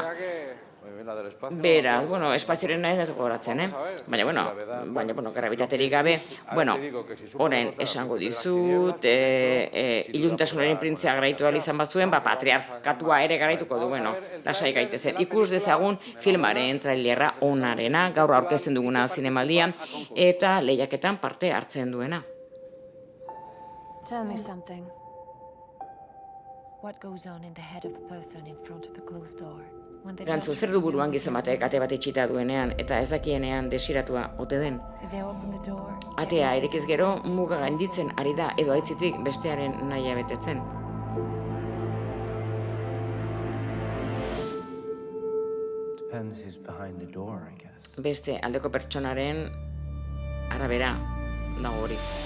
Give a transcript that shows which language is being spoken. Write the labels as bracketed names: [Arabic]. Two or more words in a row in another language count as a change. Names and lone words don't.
[Basque] Beraz, espazioaren nahi ez gogoratzen, baina, grabitaterik gabe, orain esango dizut, iluntasunaren printzea garaitu izan bazuen, patriarkatua ere garaituko du, lasai gaitezen. Ikus dezagun filmaren trailerra onarena, gaur aurkezten duguna zinemaldian, eta lehiaketan parte hartzen duena. [English] Tell me something. What goes on in the head of a person in front of a closed door? [Basque] Erantzu, zer du buruan gizon batek ate bat itxita duenean eta ez dakienean desiratua ote den? Atea irekiz gero muga gainditzen ari da edo aitzitik bestearen nahia betetzen. Beste aldeko pertsonaren arabera dago hori.